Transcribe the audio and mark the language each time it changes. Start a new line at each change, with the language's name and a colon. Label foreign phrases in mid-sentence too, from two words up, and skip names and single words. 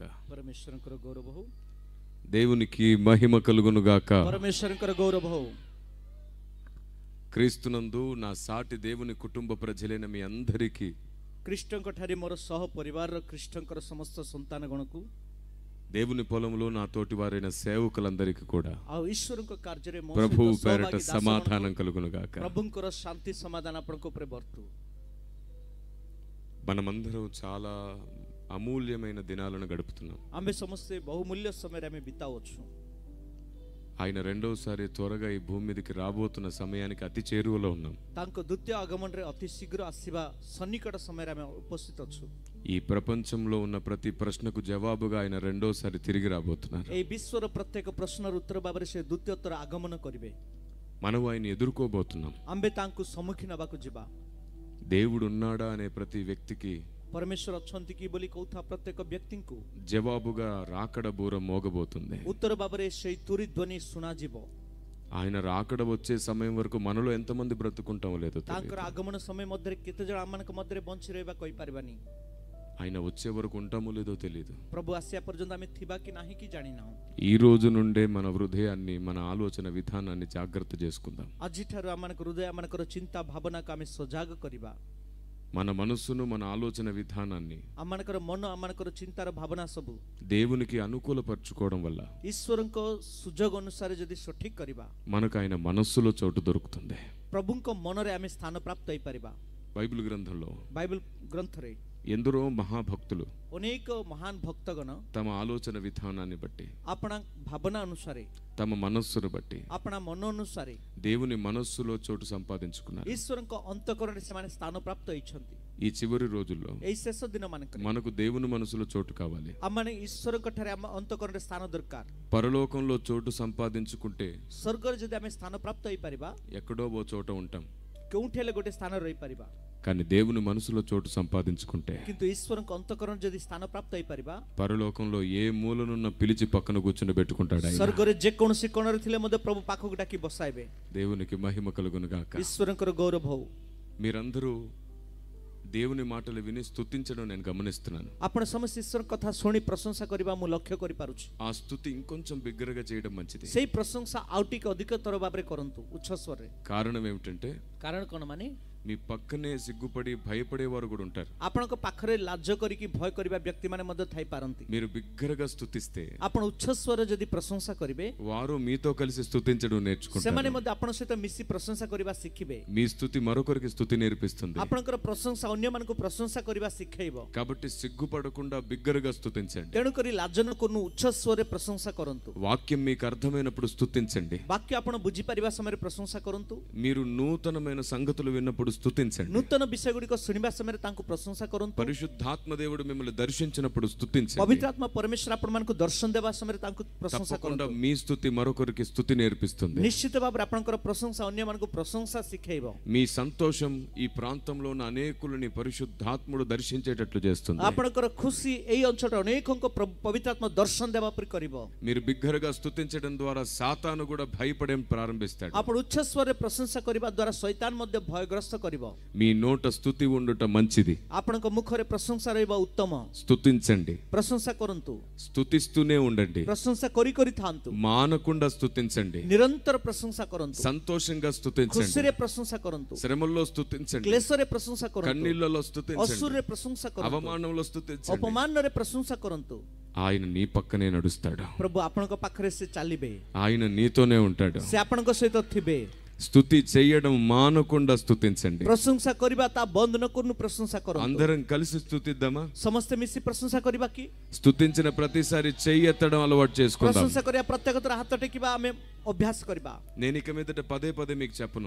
Odia: ପରମେଶ୍ୱରଙ୍କର ଗୌରବ ହଉ.
Telugu: దేవునికి మహిమ కలుగును గాక.
Odia: ପରମେଶ୍ୱରଙ୍କର ଗୌରବ ହଉ.
Telugu: క్రీస్తునందు నా సాటి దేవుని కుటుంబ ప్రజలైన మీ అందరికీ,
Odia: ଖ୍ରୀଷ୍ଟଙ୍କ ଠାରେ ମୋର ସହ ପରିବାରର ଖ୍ରୀଷ୍ଟଙ୍କର ସମସ୍ତ ସନ୍ତାନ ଗଣକୁ,
Telugu: దేవుని పొలంలో నా తోటి వారైన సేవకులందరికీ కూడా
Odia: ଆଉ ଈଶ୍ୱରଙ୍କ କାର୍ଯ୍ୟରେ ମୋ
Telugu: ప్రభు
Odia: ସହିତ
Telugu: పేరట
Odia: ସହଭାଗୀ
Telugu: సమాధానం
Odia: ଦାସମାନଙ୍କୁ
Telugu: కలుగును గాక.
Odia: ପ୍ରଭୁଙ୍କର ଶାନ୍ତି ସମାଧାନ ଆପଣଙ୍କ ଉପରେ ବର୍ତ୍ତୁ.
Telugu: మనమందరం చాలా అమూల్యమైన దినాలను గడుపుతున్నాం.
Odia: ଆମେ ସମସ୍ତେ ବହୁମୂଲ୍ୟ ସମୟରେ ଆମେ ବିତାଉଛୁ.
Telugu: ఆయన రెండోసారి త్వరగా ఈ భూమి మీదకి రాబోతున్న సమయానికి అతి చేరువలో ఉన్నాం.
Odia: ତାଙ୍କ ଦ୍ୱିତୀୟ ଆଗମନରେ ଅତି ଶୀଘ୍ର ଆସିବା ସନ୍ନିକଟ ସମୟରେ ଆମେ ଉପସ୍ଥିତ ଅଛୁ.
Telugu: ఈ ప్రపంచంలో ఉన్న ప్రతి ప్రశ్నకు జవాబుగా ఆయన రెండోసారి తిరిగి రాబోతున్నారు.
Odia: ଏହି ବିଶ୍ୱର ପ୍ରତ୍ୟେକ ପ୍ରଶ୍ନର ଉତ୍ତର ଭାବରେ ସେ ଦ୍ୱିତୀୟ ଥର ଆଗମନ କରିବେ.
Telugu: మనం ఆయన ఎదుర్కోబోతున్నాం.
Odia: ଆମ୍ଭେ ତାଙ୍କୁ ସମ୍ମୁଖୀନ ହେବାକୁ ଯିବା.
Telugu: దేవుడు ఉన్నాడా అనే ప్రతి వ్యక్తికి
Odia: ପରମେଶ୍ୱର ଅଛନ୍ତି କି ବୋଲି କହୁଥିବା ପ୍ରତ୍ୟେକ ବ୍ୟକ୍ତିଙ୍କୁ
Telugu: జవాబుగా రాకడ బూర మోగబోతుంది.
Odia: ଉତ୍ତର ଭାବରେ ସେଇ ତୁରି ଧ୍ୱନି ଶୁଣାଯିବ.
Telugu: ఆయన రాకడ వచ్చే సమయం వరకు మనలో ఎంతమంది బ్రతుకుంటామో లేదో తెలియదు.
Odia: ତାଙ୍କର ଆଗମନ ସମୟ ମଧ୍ୟରେ କେତେ ଜଣ ଆମମାନଙ୍କ ମଧ୍ୟରେ ବଞ୍ଚି ରହିବା କହିପାରିବାନି.
Telugu: ఆయన వచ్చే వరకు ఉంటామో లేదో తెలియదు.
Odia: ପ୍ରଭୁ ଆସିବା ପର୍ଯ୍ୟନ୍ତ ଆମେ ଥିବା କି ନାହିଁ କି ଜାଣିନାହୁଁ.
Telugu: ఈ రోజు నుండే మన హృదయాన్ని, మన ఆలోచన విధానాన్ని జాగ్రత్త చేసుకుందాం.
Odia: ଆଜିଠାରୁ ଆମମାନଙ୍କ ହୃଦୟ, ଆମମାନଙ୍କର ଚିନ୍ତା ଭାବନାକୁ ଆମେ ସଜାଗ କରିବା.
Telugu: మన మనస్సును, మన ఆలోచన విధానాన్ని
Odia: ଆମମାନଙ୍କର ମନ, ଆମମାନଙ୍କର ଚିନ୍ତାର ଭାବନା ସବୁ
Telugu: దేవునికి అనుకూలపరచుకోవడం వల్ల
Odia: ଈଶ୍ୱରଙ୍କ ସୁଯୋଗ ଅନୁସାରେ ଯଦି ସଠିକ କରିବା,
Telugu: మనకు ఆయన మనస్సులో చోటు దొరుకుతుంది.
Odia: ପ୍ରଭୁଙ୍କ ମନରେ ଆମେ ସ୍ଥାନ ପ୍ରାପ୍ତ ହେଇପାରିବା.
Telugu: బైబిల్ గ్రంథంలో
Odia: ବାଇବଲ ଗ୍ରନ୍ଥରେ
Telugu: ఎందరో మహాభక్తులు
Odia: ଅନେକ ମହାନ ଭକ୍ତଗଣ
Telugu: తమ ఆలోచన విధానాన్ని బట్టి,
Odia: ଆପଣା ଭାବନା ଅନୁସାରେ,
Telugu: తమ మనస్సును బట్టి
Odia: ଆପଣା ମନ ଅନୁସାରେ
Telugu: దేవుని మనస్సులో చోటు సంపాదించుకున్నారు.
Odia: ଈଶ୍ୱରଙ୍କ ଅନ୍ତଃକରଣରେ ସେମାନେ ସ୍ଥାନ ପ୍ରାପ୍ତ ହେଇଛନ୍ତି.
Telugu: ఈ చివరి రోజుల్లో
Odia: ଏଇ ଶେଷ ଦିନ ମାନଙ୍କରେ
Telugu: మనకు దేవుని మనసులో చోటు కావాలి.
Odia: ଆମମାନେ ଈଶ୍ୱରଙ୍କ ଠାରେ ଆମ ଅନ୍ତଃକରଣରେ ସ୍ଥାନ ଦରକାର.
Telugu: పరలోకంలో చోటు సంపాదించుకుంటే
Odia: ସ୍ୱର୍ଗରେ ଯଦି ଆମେ ସ୍ଥାନ ପ୍ରାପ୍ତ ହେଇପାରିବା,
Telugu: ఎక్కడో ఓ చోట ఉంటాం.
Odia: କେଉଁଠି ହେଲେ ଗୋଟେ ସ୍ଥାନ ରହିପାରିବା.
Telugu: కానీ దేవుని మనసులో చోటు సంపాదించుకుంటే,
Odia: କିନ୍ତୁ ଈଶ୍ୱରଙ୍କ ଅନ୍ତଃକରଣ ଯଦି ସ୍ଥାନ ପ୍ରାପ୍ତ ହେଇପାରିବା,
Telugu: పరలోకంలో ఏ మూలనున్న పిలిచి పక్కన కూర్చుని పెట్టుకుంటాడు ఆయన.
Odia: ସ୍ୱର୍ଗରେ ଯେକୌଣସି କୋଣରେ ଥିଲେ ମଧ୍ୟ ପ୍ରଭୁ ପାଖକୁ ଡାକି ବସାଇବେ.
Telugu: దేవునికి మహిమ కలుగును గాక.
Odia: ଈଶ୍ୱରଙ୍କର గౌరవ ହଉ.
Telugu: మీరందరూ దేవుని మాటలు విని స్తుతించడం నేను గమనిస్తున్నాను.
Odia: ଆପଣ ସମସ୍ତେ ଈଶ୍ୱର କଥା ଶୁଣି ପ୍ରଶଂସା କରିବା ମୁଁ ଲକ୍ଷ୍ୟ କରିପାରୁଛି.
Telugu: ఆ స్తుతి ఇంకొంచెం బిగ్గరగా చేయడం మంచిది.
Odia: ସେଇ ପ୍ରଶଂସା ଆଉ ଟିକେ ଅଧିକତର ଭାବରେ କରନ୍ତୁ, ଉଚ୍ଚ ସ୍ୱରରେ.
Telugu: కారణం ఏమిటంటే,
Odia: କାରଣ କ'ଣ ମାନେ
Telugu: మీ పక్కనే సిగ్గుపడి భయపడేవారు కూడా ఉంటారు.
Odia: ଆପଣଙ୍କ ପାଖରେ ଲାଜ କରିକି ଭୟ କରିବା ବ୍ୟକ୍ତିମାନେ ମଧ୍ୟ ଥାଇପାରନ୍ତି.
Telugu: మీరు బిగ్గరగా స్తుతిస్తే
Odia: ଆପଣ ଉଚ୍ଚ ସ୍ୱରରେ ଯଦି ପ୍ରଶଂସା କରିବେ,
Telugu: వారు మీతో కలిసి స్తుతించడం
Odia: ସେମାନେ
Telugu: నేర్చుకుంటారు.
Odia: ମଧ୍ୟ ଆପଣଙ୍କ ସହିତ ମିଶି ପ୍ରଶଂସା କରିବା ଶିଖିବେ.
Telugu: మీ స్తుతి మరొకరికి స్తుతి నేర్పిస్తుంది.
Odia: ଆପଣଙ୍କର ପ୍ରଶଂସା ଅନ୍ୟମାନଙ୍କୁ ପ୍ରଶଂସା କରିବା ଶିଖେଇବ.
Telugu: కాబట్టి సిగ్గుపడకుండా బిగ్గరగా స్తుతించండి.
Odia: ତେଣୁକରି ଲାଜ ନ କରୁନୁ, ଉଚ୍ଚ ସ୍ୱରରେ ପ୍ରଶଂସା କରନ୍ତୁ.
Telugu: వాక్యం మీకు అర్థమైనప్పుడు స్తుతించండి.
Odia: ବାକ୍ୟ ଆପଣ ବୁଝିପାରିବା ସମୟରେ ପ୍ରଶଂସା କରନ୍ତୁ.
Telugu: మీరు నూతనమైన సంగతులు విన్నప్పుడు స్తుతించండి.
Odia: ନୂତନ ବିଷୟ ଗୁଡ଼ିକ ଶୁଣିବା ସମୟରେ ତାଙ୍କୁ ପ୍ରଶଂସା କରନ୍ତୁ।
Telugu: పరిశుద్ధాత్మ దేవుడు మిమ్మల్ని దర్శించినప్పుడు స్తుతించండి.
Odia: ପବିତ୍ର ଆତ୍ମା ପରମେଶ୍ୱର ଆପଣମାନଙ୍କୁ ଦର୍ଶନ ଦେବା ସମୟରେ ତାଙ୍କୁ ପ୍ରଶଂସା
Telugu: తప్పకుండా
Odia: କରନ୍ତୁ।
Telugu: మీ స్తుతి మరొకరికి స్తుతి నేర్పిస్తుంది.
Odia: ନିଶ୍ଚିତ ଭାବରେ ଆପଣଙ୍କର ପ୍ରଶଂସା ଅନ୍ୟମାନଙ୍କୁ ପ୍ରଶଂସା ଶିଖେଇବ।
Telugu: మీ సంతోషం ఈ ప్రాంతంలో ఉన్న అనేకులని పరిశుద్ధాత్ముడు దర్శించేటట్లు చేస్తుంది.
Odia: ଆପଣଙ୍କର ଖୁସି ଏଇ ଅଞ୍ଚଳରେ ଅନେକଙ୍କ ପବିତ୍ର ଆତ୍ମା ଦର୍ଶନ ଦେବା ପରି କରିବ।
Telugu: మీరు బిగ్గరగా స్తుతించడం ద్వారా సాతాను కూడా భయపడేం ప్రారంభిస్తాడు.
Odia: ଆପଣ ଉଚ୍ଚ ସ୍ୱରରେ ପ୍ରଶଂସା କରିବା ଦ୍ୱାରା ଶୈତାନ ମଧ୍ୟ ଭୟଗ୍ରସ୍ତ କରିବ।
Telugu: మీ నోట స్తుతి ఉండుట మంచిది.
Odia: ଆପଣଙ୍କ ମୁଖରେ ପ୍ରଶଂସା ରହିବା ଉତ୍ତମ।
Telugu: స్తుతించండి,
Odia: ପ୍ରଶଂସା କରନ୍ତୁ,
Telugu: స్తుతిస్తూనే ఉండండి,
Odia: ପ୍ରଶଂସା କରି କରି ଥାନ୍ତୁ,
Telugu: మానకుండా స్తుతించండి,
Odia: ନିରନ୍ତର ପ୍ରଶଂସା କରନ୍ତୁ,
Telugu: సంతోషంగా స్తుతించండి,
Odia: ଖୁସିରେ ପ୍ରଶଂସା କରନ୍ତୁ,
Telugu: శ్రమల్లో స్తుతించండి,
Odia: କ୍ଲେଶରେ ପ୍ରଶଂସା କରନ୍ତୁ,
Telugu: కన్నీళ్లలో స్తుతించండి,
Odia: ଅସୁରରେ ପ୍ରଶଂସା କରନ୍ତୁ,
Telugu: అవమానంలో స్తుతించండి.
Odia: ଅପମାନରେ ପ୍ରଶଂସା କରନ୍ତୁ।
Telugu: ఆయన నీ పక్కనే నడుస్తాడు.
Odia: ପ୍ରଭୁ ଆପଣଙ୍କ ପାଖରେ ସେ ଚାଲିବେ,
Telugu: ఆయన నీతోనే ఉంటాడు.
Odia: ସେ ଆପଣଙ୍କ ସହିତ ଥିବେ।
Telugu: స్తుతి చేయడం మానకుండా స్తుతించండి.
Odia: ପ୍ରଶଂସା କରିବା ତା ବନ୍ଦ ନ କରୁନୁ, ପ୍ରଶଂସା କରନ୍ତୁ।
Telugu: అందరం కలిసి స్తుతిద్దామా?
Odia: ସମସ୍ତେ ମିଶି ପ୍ରଶଂସା କରିବା କି?
Telugu: స్తుతించిన ప్రతిసారి చెయ్యి ఎత్తడం అలవాటు చేసుకుందాం.
Odia: ପ୍ରଶଂସା କରିବା ପ୍ରତ୍ୟେକ ଥର ହାତ ଟେକିବା ଆମେ ଅଭ୍ୟାସ କରିବା।
Telugu: నేను ఇక మీదట పదే పదే మీకు చెప్పను.